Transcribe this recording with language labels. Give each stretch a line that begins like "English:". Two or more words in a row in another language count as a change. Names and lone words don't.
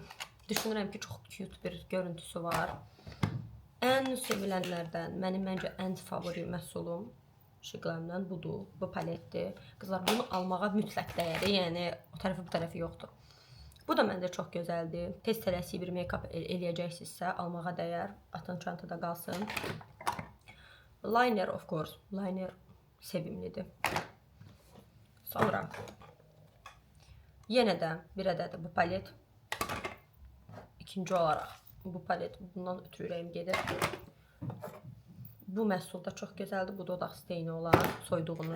Azerbaijani: Düşünürəm ki, çox cute bir görüntüsü var. Ən sevilənlərdən, məncə ən favori məhsulum Şiqləmdən budur. Bu paletdir. Qızlar, bunu almağa mütləq dəyər. Yəni o tərəfi bu tərəfi yoxdur. Bu da məncə çox gözəldir. Tez tələsik bir make-up eləyəcəksinizsə almağa dəyər. Atın çantada qalsın.
English: Liner of course.
Azerbaijani: Liner sevimlidir. Sonra yenə də bir ədədir bu palet. İkinci olaraq bu palet, bundan ötürü ürəyim gedir. Bu məhsul da çox gözəldir. Bu dodaq steyni olan soyduğunuz.